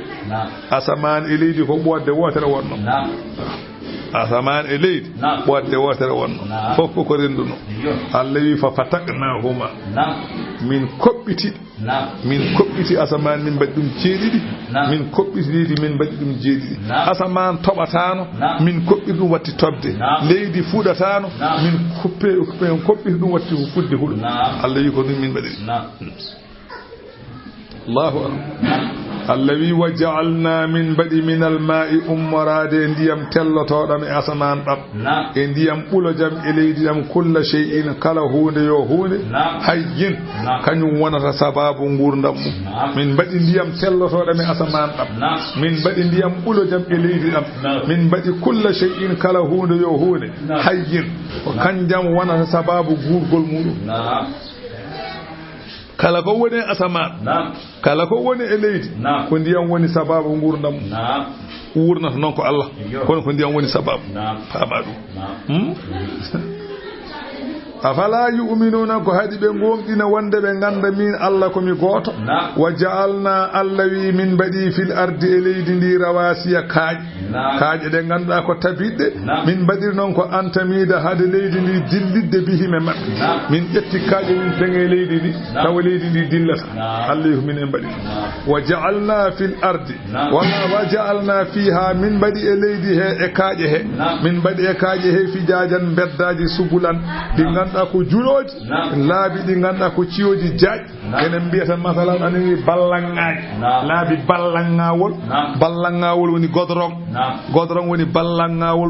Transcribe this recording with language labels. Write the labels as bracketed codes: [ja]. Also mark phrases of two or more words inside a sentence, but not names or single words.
[ff] asaman e leydi ko ɓodde wotere wonno asaman e leydi ɓodde wotere wonno fof ko renduno Allah wi [ar] fa fataknahuma [ff] min koɓɓiti asaman min mbaɗi ɗum jeeɗiɗi min koɓɓiti leydi min mbaɗi ɗum jeeɗiɗi asaman toɓatano min koɓɓiti ɗum watti tobde leydi fuɗatano min koɓɓiti ɗum watti fudde huɗo Allah wi ko ɗum min mbaɗi [ar] Allahu akbar [ff] Allah wi [ar] wa ja'alna min badi min al-ma'i [ff] ummorade ndiyam tellotoɗam e asaman ɗam e ndiyam ɓulojam e leydi ɗam [ar] kulla shay'in [ff] kala hunde yo hunde hayyin kañum wonata sababu gurdam mum min mbaɗi ndiyam tellotoɗam e asaman ɗam min mbaɗi ndiyam ɓulojam e leydi ɗam min mbaɗi [ar] kulla shay'in [ff] kala hunde yo hunde hayyin ko kanjam wonata sababu gurgol muɗum kala ko woni asaman kala ko woni e leydi ko ndiyam woni sababu gurdam wurnata noon ko Allah kono ko ndiyam woni sababu faama ɗum [ar] afala yu'minuna [ff] ko hadi ɓe gonɗina wonde ɓe ganda min Allah komi goto [ar] wa ja'alna [ff] Allah wi min mbaɗi [ar] fil ardi [ff] e leydi ndi rawasiya kaaƴe ɗe ganduɗa ko tabiɗɗe min mbaɗiri noon ko antamida hade leydi ndi dillidde bihime maɓɓe min ƴetti kaaƴe min peŋe leydi ndi tawa leydi ndi dillata Allah wi min e mbaɗi [ar] wa ja'alna fil ardi [ff] walla [ar] wa ja'alna fiha [ff] min mbaɗi e leydi he e kaaƴe he min mbaɗi e kaaƴe he fijajan beddaji subulan ɗi ganduɗa ko juroji laabi ɗi ganduɗa ko ciyoji jaaƴ enen mbiyata masalan anani ballanŋaji laabi ballanŋawol woni godron woni ballanŋawol